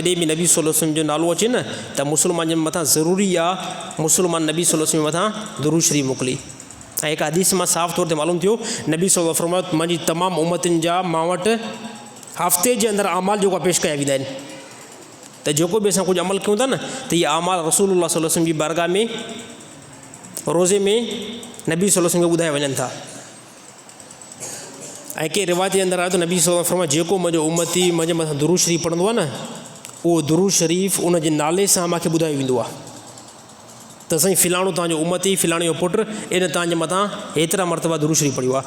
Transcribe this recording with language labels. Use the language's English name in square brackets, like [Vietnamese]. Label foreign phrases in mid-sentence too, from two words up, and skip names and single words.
[Sindhi] जॾहिं बि नबी [Arabic] صلى الله عليه وسلم [Sindhi] जो नालो अचे न, त मुस्लमान जे मथां ज़रूरी आहे मुस्लमान नबी [Arabic] صلى الله عليه وسلم [Sindhi] जे मथां दुरूद शरीफ़ मोकिली। ऐं हिकु हदीस मां साफ़ तौर ते मालूम थियो, नबी [Arabic] صلى الله عليه وسلم [Sindhi] मुंहिंजी तमामु उम्मतुनि जा मां वटि हफ़्ते जे अंदरि अमाल जेको आहे पेश कया वेंदा आहिनि। त जेको बि असां कुझु अमल कयूं था न, त इहे अमाल रसूलुल्लाह [Arabic] صلى الله عليه وسلم [Sindhi] जी बारगाह में रोज़े में नबी [Arabic] صلى الله عليه وسلم [Sindhi] खे ॿुधाए वञनि था। ऐं कंहिं रिवायत जे अंदरि आयो त नबी [Arabic] صلى الله عليه وسلم [Sindhi] जेको मुंहिंजो उम्मती मुंहिंजे मथां दुरूद शरीफ़ पढ़ंदो आहे न, उहो दुरूद शरीफ़ उन जे नाले सां मूंखे ॿुधायो वेंदो आहे त साईं फ़िलाणो तव्हांजो उम्मती, फ़िलाणे जो पुटु इन तव्हांजे मथां हेतिरा मरतबा दुरूद शरीफ़ पढ़ियो आहे।